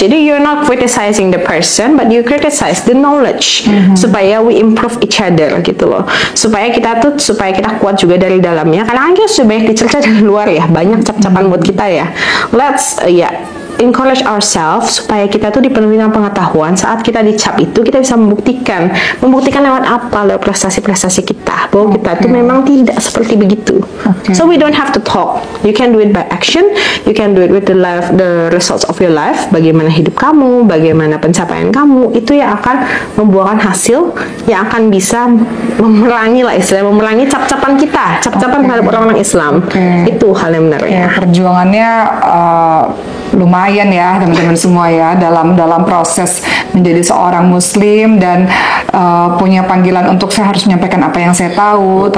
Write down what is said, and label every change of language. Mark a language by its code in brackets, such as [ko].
[id] Jadi [en] you're not criticizing the person, but you criticize the knowledge. [id] Supaya [en] we improve each other [id] gitu loh. Supaya kita kuat juga dari dalamnya. Karena kan kita sudah banyak dicerca dari luar ya, banyak cap-capan buat kita ya. [en] Let's encourage ourselves [id] supaya kita tuh dipenuhi dengan pengetahuan. Saat kita dicap itu, kita bisa membuktikan lewat apa? Lewat prestasi-prestasi kita, bahwa kita tuh memang tidak seperti begitu. [en] So we don't have to talk. You can do it by action. You can do it with the results of your life. [id] Bagaimana hidup kamu, bagaimana pencapaian kamu, itu yang akan membuahkan hasil yang akan bisa memerangi cap-capan kita, cap-capan terhadap orang-orang Islam. Itu hal yang benar ya. Perjuangannya lumayan ya teman-teman semua ya dalam proses menjadi seorang muslim dan punya panggilan untuk saya harus menyampaikan apa yang saya tahu.